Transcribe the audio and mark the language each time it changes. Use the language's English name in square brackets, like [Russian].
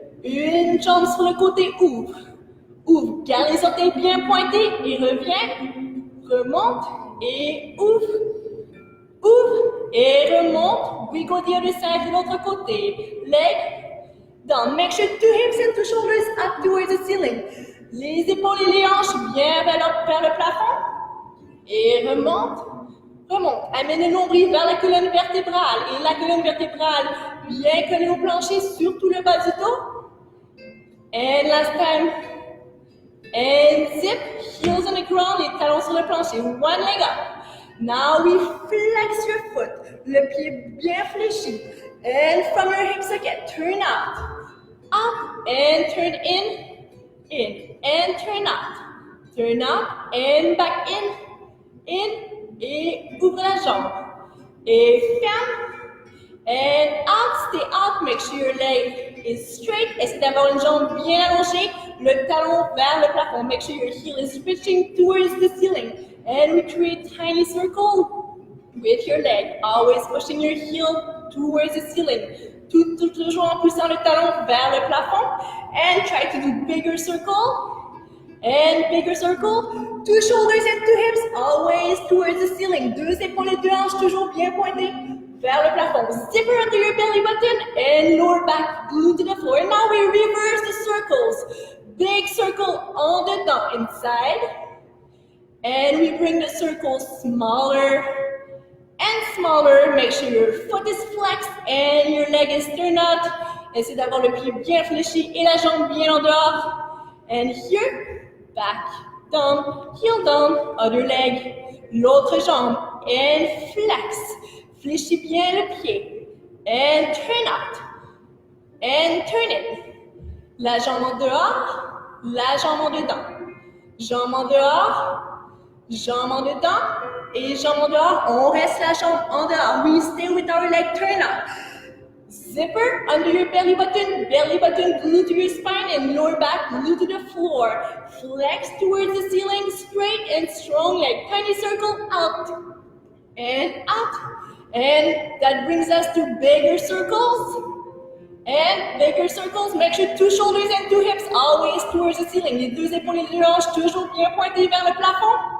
[French] Une jambe sur le côté, ouvre. Garde les orteils bien pointés et reviens, remonte et ouvre et remonte. [English] We go the other side [French] de l'autre côté. [English] Leg down. Make sure 2 hips and 2 shoulders up towards the ceiling. [French] Les épaules et les hanches bien vers le plafond. Et remonte. Amène le nombril vers la colonne vertébrale. Et la colonne vertébrale bien collée au plancher, surtout le bas du dos. [English] And last time. And zip, heels on the ground, [French] les talons sur le plancher. [English] 1 leg up. Now we flex your foot, [French] le pied bien fléchi. [English] And from your hip socket, turn out, up, and turn in, and turn out, and back in, [French] et ouvre la jambe. Et ferme, [English] and out, stay out, make sure your leg is straight. [French] Essayez d'avoir une jambe bien allongée, le talon vers le plafond. [English] Make sure your heel is reaching towards the ceiling. And we create tiny circle with your leg, always pushing your heel towards the ceiling. [French] Toujours en poussant le talon vers le plafond. [English] And try to do bigger circle. 2 shoulders and 2 hips, always towards the ceiling. [French] 2 épaules et 2 hanches, toujours bien pointées vers le plafond. [English] Zipper under your belly button and lower back glue to the floor. And now we reverse the circles. Big circle on the top, inside. And we bring the circle smaller and smaller. Make sure your foot is flexed and your leg is turned out. [French] Essayez d'avoir le pied bien fléchi et la jambe bien en dehors. [English] And here, back, down, heel down, other leg, [French] l'autre jambe. [English] And flex. [French] Fléchis bien le pied. [English] And turn out. And turn it. [French] La jambe en dehors, la jambe en dedans. Jambe en dehors. Jambe en dedans et jambe en dehors. On reste la jambe en dehors. [English] We stay with our leg turn out. Zipper under your belly button glue to your spine and lower back glue to the floor. Flex towards the ceiling, straight and strong leg. Tiny circle out and out. And that brings us to bigger circles. And bigger circles, make sure 2 shoulders and 2 hips always towards the ceiling. [French] Les 2 épaules et les 2 hanches toujours bien pointées vers le plafond.